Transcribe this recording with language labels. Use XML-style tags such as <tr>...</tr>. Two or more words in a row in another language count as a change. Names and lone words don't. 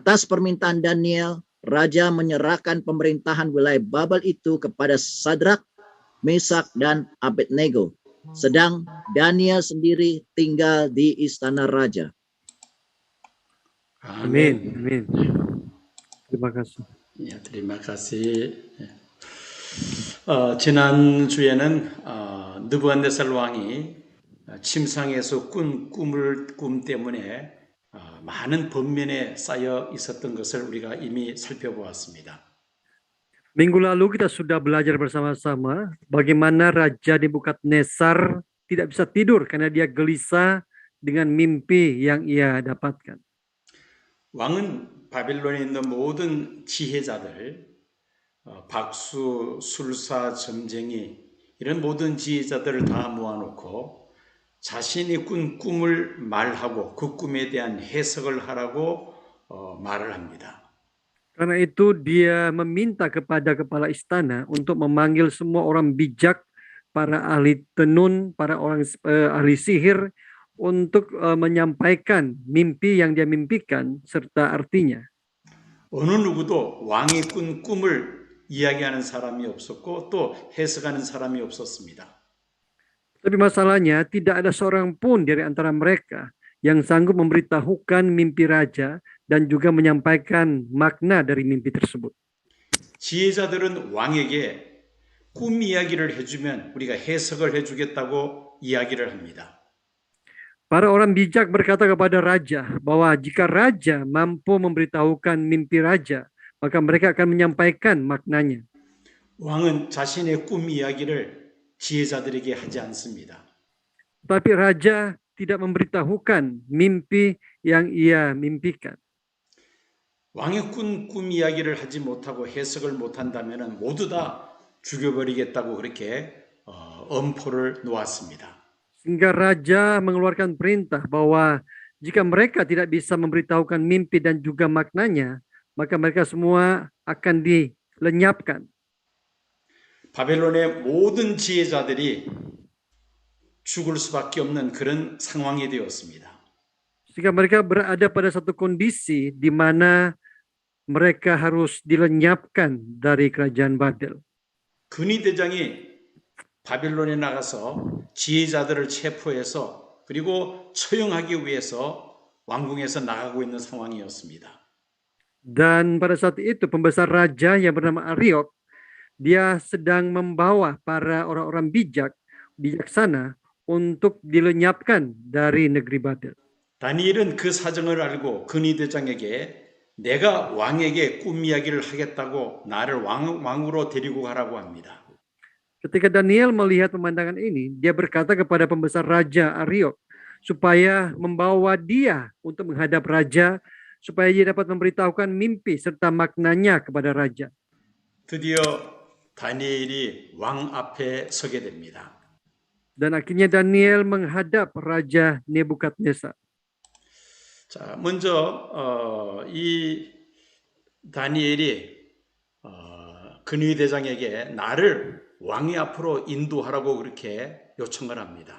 <id>Atas permintaan Daniel, raja menyerahkan pemerintahan wilayah Babel itu kepada Sadrak, Mesak, dan Abednego. Sedang Daniel sendiri tinggal di istana raja. Amin. Amin. Terima kasih. 예, terima kasih.</id> <ko>지난주에는 느부갓네살 왕이 침상에서 꾼 꿈 때문에 많은 번면에 쌓여 있었던 것을 우리가 이미 살펴보았습니다.</ko> <id>Minggu lalu kita sudah belajar bersama-sama bagaimana Raja Nebukadnezar tidak bisa tidur karena dia gelisah dengan mimpi yang ia dapatkan.</id> <ko>왕은 바벨론에 있는 모든 지혜자들, 박수, 술사, 점쟁이 이런 모든 지혜자들을 다 모아놓고 자신이 꾼 꿈을 말하고 그 꿈에 대한 해석을 하라고 말을 합니다.</ko> <id>Karena itu dia meminta kepada kepala istana untuk memanggil semua orang bijak, para ahli tenun, para orang ahli sihir untuk menyampaikan mimpi yang dia mimpikan serta artinya.</id> <ko>어느 누구도 왕이 꾼 꿈을 이야기하는 사람이 없었고 또 해석하는 사람이 없었습니다.</ko> <id>Tapi masalahnya tidak ada seorang pun dari antara mereka yang sanggup memberitahukan mimpi raja dan juga menyampaikan makna dari mimpi tersebut.</id> <ko>지혜자들은 왕에게 꿈 이야기를 해주면 우리가 해석을 해주겠다고 이야기를 합니다.</ko> <id>Para orang bijak berkata kepada raja bahwa jika raja mampu memberitahukan mimpi raja, maka mereka akan menyampaikan maknanya.</id> <ko>왕은 자신의 꿈 이야기를 지혜자들에게 하지 않습니다.</ko> <id>Tapi raja tidak memberitahukan mimpi yang ia mimpikan.</id> <ko>왕의 꿈 이야기를 하지 못하고 해석을 못한다면 모두 다 죽여버리겠다고 그렇게 엄포를 놓았습니다.</ko> <id>Sehingga raja mengeluarkan perintah bahwa jika mereka tidak bisa memberitahukan mimpi dan juga maknanya, maka mereka semua akan dilenyapkan.</id> <ko>바벨론의 모든 지혜자들이 죽을 수밖에 없는 그런 상황이 되었습니다.</ko> <id>Sehingga mereka berada pada satu kondisi di mana mereka harus dilenyapkan dari kerajaan Babel.</id> <ko>근위 대장이 바벨론에 나가서 지혜자들을 체포해서 그리고 처형하기 위해서 왕궁에서 나가고 있는 상황이었습니다.</ko> <id>Dan pada saat itu pembesar raja yang bernama Ariok, dia sedang membawa para orang-orang bijaksana untuk dilenyapkan dari negeri Babel.</id> <ko>다니엘은 그 사정을 알고 근위 대장에게 내가 왕에게 꿈 이야기를 하겠다고 나를 왕으로 데리고 가라고 합니다.</ko> <id>Ketika Daniel melihat pemandangan ini, dia berkata kepada pembesar raja Ariok supaya membawa dia untuk menghadap raja, supaya dia dapat memberitahukan mimpi serta maknanya kepada raja.</id> <ko>드디어 다니엘이 왕 앞에 서게 됩니다.</ko> <id>Dan akhirnya Daniel menghadap Raja Nebukadnezar.</id> <ko>자, 먼저 이 다니엘이 근위 대장에게 나를 왕의 앞으로 인도하라고 그렇게 요청을 합니다.</ko>